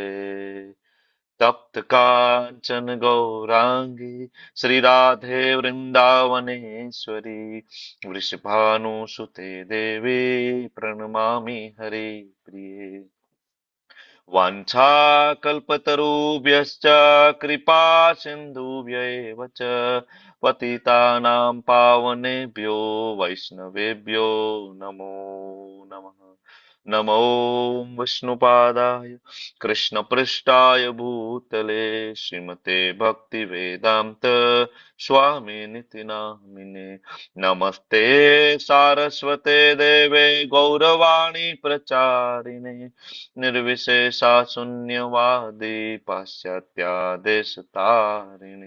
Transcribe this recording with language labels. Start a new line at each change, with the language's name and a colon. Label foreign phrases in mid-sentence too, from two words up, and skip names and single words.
Sanskrit: તપ્ત કાંચન ગૌરાંગી શ્રી રાધે વૃંદાવનેશ્વરી વૃષભાનુસુતે દેવી પ્रणमामि હરિ પ્રિયે. વાંછાકલ્પતરુભ્યશ્ચ કૃપા સિંધુભ્યૈવ ચ પતિતાનાં પાવનેભ્યો વૈષ્ણવેભ્યો નમો નમઃ. નમો વિષ્ણુપાદાય કૃષ્ણપૃષ્ઠાય ભૂતલે શ્રીમતે ભક્તિવેદાંત સ્વામિનિતિ નામિને. નમસ્તે સારસ્વતે દેવે ગૌરવાણી પ્રચારિણે નિર્વિશેષા શૂન્યવાદી પાશ્ચાત્યાદેશતારિણે.